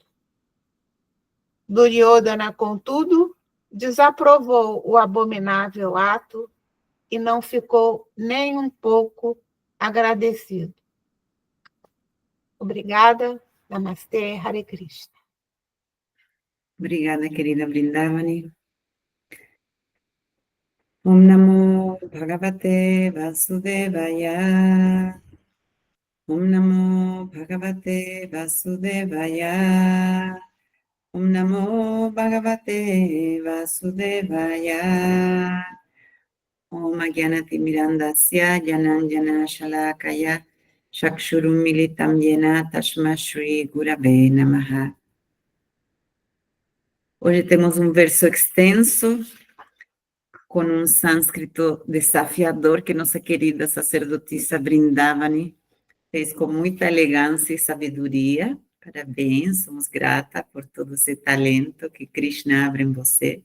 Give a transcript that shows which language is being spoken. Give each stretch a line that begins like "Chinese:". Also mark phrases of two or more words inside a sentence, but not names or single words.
Portuguese: Duryodhana, contudo, desaprovou o abominável ato e não ficou nem um pouco agradecido. Obrigada. Namastê, Hare Krishna. Obrigada, querida Brindavani.
Sanskrit: ॐ नमो भगवते वासुदेवाय. ॐ नमो भगवते वासुदेवाय. ॐ नमो भगवते वासुदेवाय. ॐ अज्ञान तिमिरान्धस्य ज्ञानाञ्जन शलाकया चक्षुरुन्मीलितं येन तस्मै श्री गुरवे नमः.
Portuguese: Hoje temos um verso extenso, com um sânscrito desafiador que nossa querida sacerdotisa Vrindavani fez com muita elegância e sabedoria. Parabéns, somos grata por todo esse talento que Krishna abre em você.